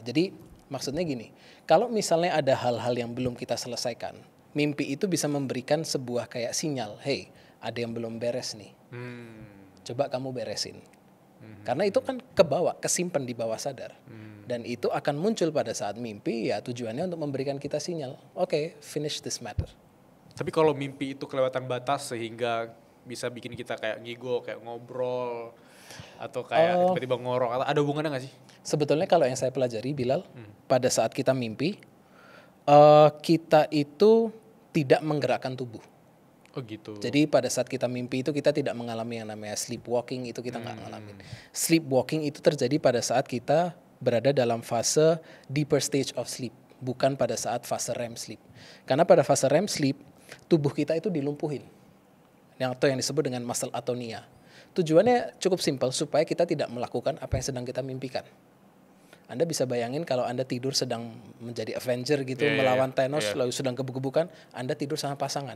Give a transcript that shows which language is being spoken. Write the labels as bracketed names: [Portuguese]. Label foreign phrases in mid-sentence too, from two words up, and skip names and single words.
[Indonesian] Jadi maksudnya gini, kalau misalnya ada hal-hal yang belum kita selesaikan, mimpi itu bisa memberikan sebuah kayak sinyal, hey, ada yang belum beres nih. Coba kamu beresin. Karena itu kan kesimpan di bawah sadar. Dan itu akan muncul pada saat mimpi, ya tujuannya untuk memberikan kita sinyal, [English] okay, finish this matter. [Indonesian] Tapi kalau mimpi itu kelewatan batas sehingga bisa bikin kita kayak ngigo, kayak ngobrol, atau kayak tiba-tiba ngorok, atau ada hubungannya nggak sih? Sebetulnya kalau yang saya pelajari, Bilal, pada saat kita mimpi, kita itu tidak menggerakkan tubuh. Oh gitu. Jadi pada saat kita mimpi itu kita tidak mengalami yang namanya sleepwalking, itu kita nggak ngalamin. Sleepwalking itu terjadi pada saat kita berada dalam fase [English] deeper stage of sleep, [Indonesian] bukan pada saat fase [English] REM sleep. [Indonesian] Karena pada fase [English] REM sleep, [Indonesian] tubuh kita itu dilumpuhin. Yang disebut dengan [English] muscle atonia. [Indonesian] Tujuannya cukup simpel, supaya kita tidak melakukan apa yang sedang kita mimpikan. Anda bisa bayangin kalau Anda tidur sedang menjadi Avenger gitu, melawan Thanos, lalu sedang gebuk-gebukan, Anda tidur sama pasangan.